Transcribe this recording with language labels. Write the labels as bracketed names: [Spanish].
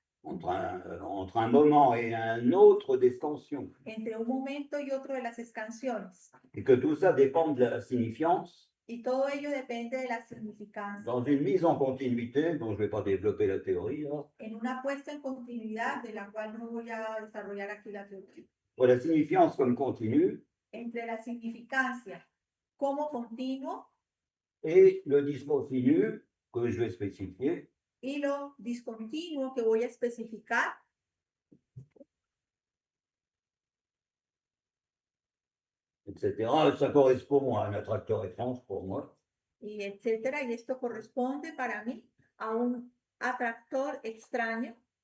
[French] Entre un moment et un autre des scansions. [Spanish] entre un momento y otro de las escansiones. [French] Et que tout ça dépend de la signifiance [Spanish] Y todo ello depende de la significancia. [French] dans une mise en continuité, dont je ne vais pas développer la théorie, là. [Spanish] En una puesta en continuidad de la cual no voy a desarrollar aquí la teoría. [French] Pour la signifiance comme continue [Spanish] Entre la significancia como continuo [French] et le discontinu que je vais spécifier, [Spanish] y lo discontinuo que voy a especificar, [French] etc. Ça correspond à un attracteur étrange pour moi. [Spanish] y etcétera. Y esto corresponde para mí a un atractor extraño.